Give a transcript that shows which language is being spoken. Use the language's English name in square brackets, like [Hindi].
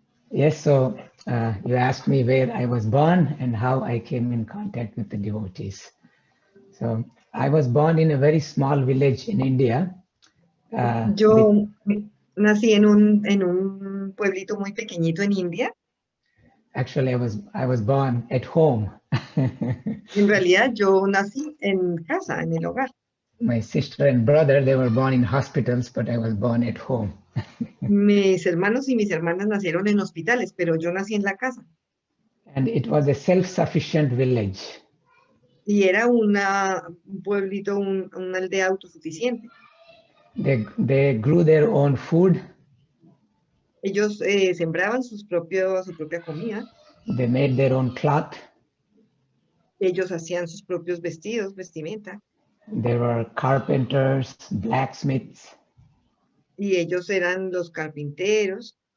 [English] Yes, so you asked me where I was born and how I came in contact with the devotees. So I was born in a very small village in India. [Spanish] Yo nací en un pueblito muy pequeñito en India. [English] Actually, I was born at home. [Spanish] En realidad, yo nací en casa, en el hogar. [English] My sister and brother, they were born in hospitals, but I was born at home. [Spanish] Mis hermanos y mis hermanas nacieron en hospitales, pero yo nací en la casa. [English] And it was a self-sufficient village. [Spanish] Y era un pueblito, una aldea autosuficiente. [English] They grew their own food. [Spanish] Ellos sembraban su propia comida. [English] They made their own cloth. [Spanish] Ellos hacían sus propios vestidos, vestimenta. [English] There were carpenters, blacksmiths. [Spanish] Y ellos eran los carpinteros.